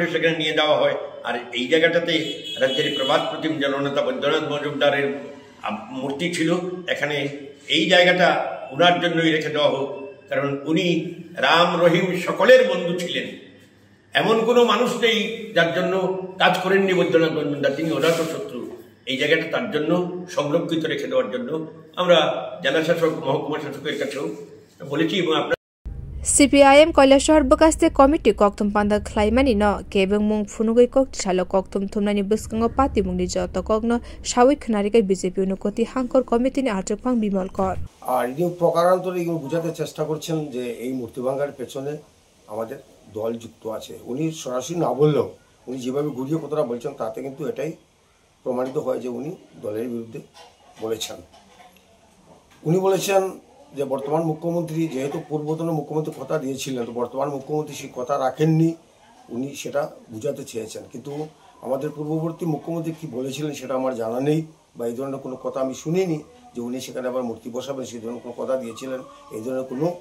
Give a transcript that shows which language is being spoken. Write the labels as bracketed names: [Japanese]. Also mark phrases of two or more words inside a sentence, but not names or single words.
[Bangla] সেখানে নিয়ে যাওয়া হয় আর এই জায়গাটাতে রাজ্যের প্রবাদ প্রতিম জননেতা বৈদ্যনাথ মজুমদারের মূর্তি ছিল এখানে এই জায়গাটা উনার জন্যই রেখে দেওয়া হোক কারণ উনি রাম রহিম সকলের বন্ধু ছিলেন এমন কোনো মানুষ নেই যার জন্য কাজ করেননি বৈদ্যনাথ মজুমদার তিনি অজাত শত্রু এই জায়গাটা তার জন্য সংরক্ষিত রেখে দেওয়ার জন্য আমরা জেলা শাসক মহকুমা শাসকের কাছেও বলেছি এবং আপনারা [Kok Borok] CPIM Kolashahar Bakaste Committee Koktum Panda Klaimani no Kebeng Mung Funugoi Kok Shalo Koktum Tumnani Buskango Pati Mung Joto Kogno Shawik Knarika BJP Unukoti Hankor Committee ni Achupang Bimal Kor [Bangla] আর ইনি প্রকারান্তরে ইনি বোঝাতে চেষ্টা করছেন যে এই মূর্তি ভাঙার পেছনে আমাদের দল যুক্ত আছে উনি সরাসরি না বললেও উনি যেভাবে ঘুরিয়ে কথাটা বলছেন তাতে কিন্তু এটাই প্রমাণিত হয় যে উনি দলের বিরুদ্ধে বলেছেন উনি বলেছেন যে বর্তমান মুখ্যমন্ত্রী যেহেতু পূর্বতন মুখ্যমন্ত্রী কথা দিয়েছিলেন তো বর্তমান মুখ্যমন্ত্রী সেই কথা রাখেননি উনি সেটা বোঝাতে চেয়েছেন কিন্তু আমাদের পূর্ববর্তী মুখ্যমন্ত্রী কি বলেছিলেন সেটা আমার জানা নেই বা এই ধরনের কোনো কথা আমি শুনিনি যে উনি সেখানে আবার মূর্তি বসাবেন সেই ধরনের কোনো কথা দিয়েছিলেন এই ধরনের কোনো